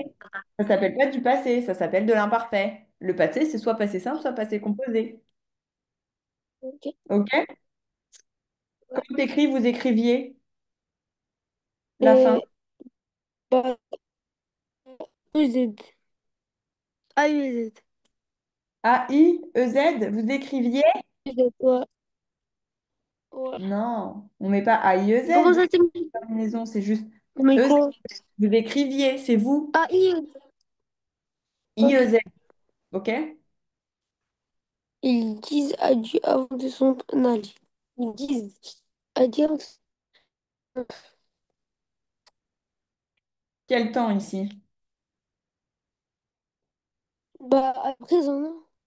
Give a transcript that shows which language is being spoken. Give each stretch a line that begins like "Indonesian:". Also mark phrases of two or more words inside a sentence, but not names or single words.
French: Ça s'appelle pas du passé, ça s'appelle de l'imparfait. Le passé, c'est soit passé simple, soit passé composé. Ok. OK? Ouais. Comment t'écris, vous écriviez la fin? Et, bah, EZ. AUZ. A-I-E-Z, vous écriviez? Ouais. Ouais. Non, on met pas Comment A-I-E-Z. ça s'écrit? Terminaison, c'est juste Mais E-Z. quoi? Vous écriviez, c'est vous. AI. Ok. I-E-Z, OK? Ils disent adieu avant de s'en aller. Ils disent adieu. Quel temps ici? Bah, à présent, non?